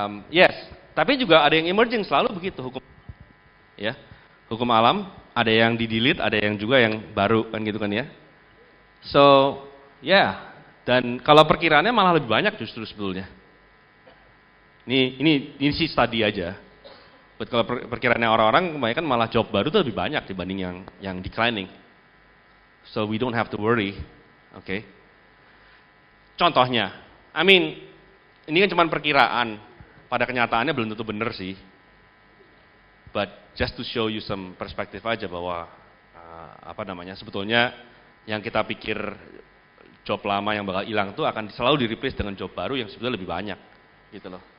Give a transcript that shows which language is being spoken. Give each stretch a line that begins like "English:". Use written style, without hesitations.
Indonesian: Yes, tapi juga ada yang emerging selalu begitu hukum. Ya, hukum alam ada yang di-delete, ada yang juga yang baru kan gitu kan ya. So, ya, dan kalau perkiraannya malah lebih banyak justru sebetulnya. Ini sih study aja. But kalau perkiraannya orang-orang kebanyakan malah job baru itu lebih banyak dibanding yang declining.
English: So we don't have to worry, oke?
Indonesian: Contohnya, ini kan cuma perkiraan. Pada kenyataannya belum tentu benar sih.
English: But just to show you some
Indonesian: perspektif aja bahwa sebetulnya yang kita pikir job lama yang bakal hilang tuh akan selalu di-replace dengan job baru yang sebetulnya lebih banyak, gitu loh.